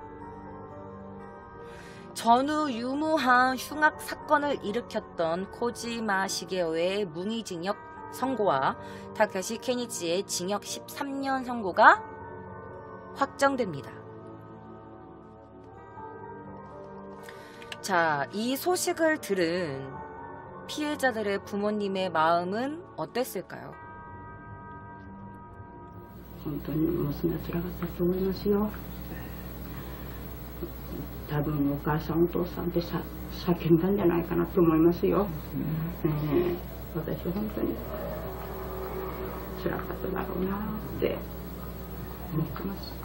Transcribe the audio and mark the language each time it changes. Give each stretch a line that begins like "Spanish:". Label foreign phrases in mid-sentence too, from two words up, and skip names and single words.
Korean: 전후 유무한 흉악 사건을 일으켰던 코지마 시게오의 무기징역 선고와 타카시 케니치의 징역 13년 선고가 확정됩니다. 자, 이 소식을 들은 피해자들의 부모님의 마음은 어땠을까요?
Japanese: 本当に娘は辛かったと思いますよ。多分お母さんお父さんって叫んだんじゃないかなと思いますよ。私は本当に辛かっただろうなって思ってます。